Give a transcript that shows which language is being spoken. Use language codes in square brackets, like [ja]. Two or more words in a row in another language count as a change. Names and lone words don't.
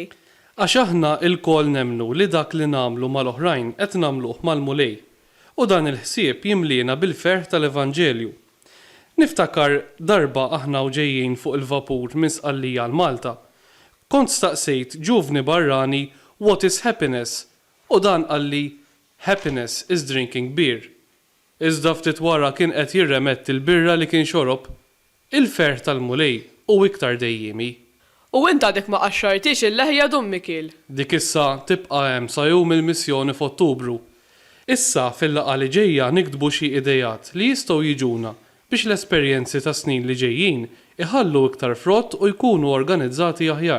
[mt] Għax aħna il-kol nemnu li dak li namlu mal-oħrajn qed namluh mal-mulej. U dan il-ħsieb jimlina bil-ferħ tal-Evanġelju. Niftakar darba aħna u ġejjin fuq il-vapur minn Sqallija l-Malta. Kont staqsejt ġuvni barrani [en] what is happiness? [mt] U dan qalli [en] happiness is drinking beer. [mt] Iżda ftit wara kien qed jirremett il-birra li kien xorob, il-ferħ tal-mulej u iktar dejjimi. U inta dik ma qaxxartix il-leħja Dummikil. Dik issa tibqa' hemm sa jum il-missjoni f'Ottubru. Issa fil-laqgħa li ġejja nikdbu xi idejat li jistgħu jiġuna biex l-esperjenzi ta' snin li ġejjin iħallu iktar frott u jkunu organizzati aħjar.